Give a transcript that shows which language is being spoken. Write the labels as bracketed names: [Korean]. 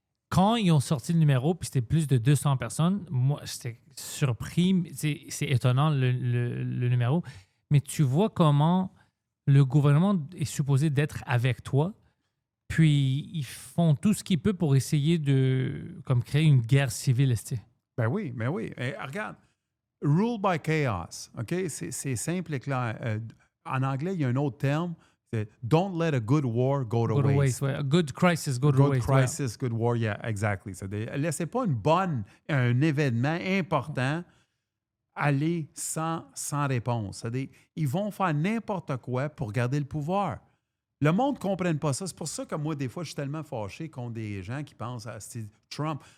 [French] Quand ils ont sorti le numéro, puis c'était plus de 200 personnes, moi, j'étais surpris. C'est étonnant, le numéro. Mais tu vois comment le gouvernement est supposé d'être avec toi, puis ils font tout ce qu'ils peuvent pour essayer de créer une guerre civile. Ben oui. Et regarde, [English] rule by chaos, [French] OK? C'est simple et clair. En anglais, il y a un autre terme, c'est [English] don't let a good war go to waste. A good crisis go to waste. Good crisis, good war, yeah, exactly. [French] Laissez pas un événement important aller sans réponse. Ils vont faire n'importe quoi pour garder le pouvoir. Le monde ne comprenne pas ça. C'est pour ça que moi, des fois, je suis tellement fâché contre des gens qui pensent à Trump.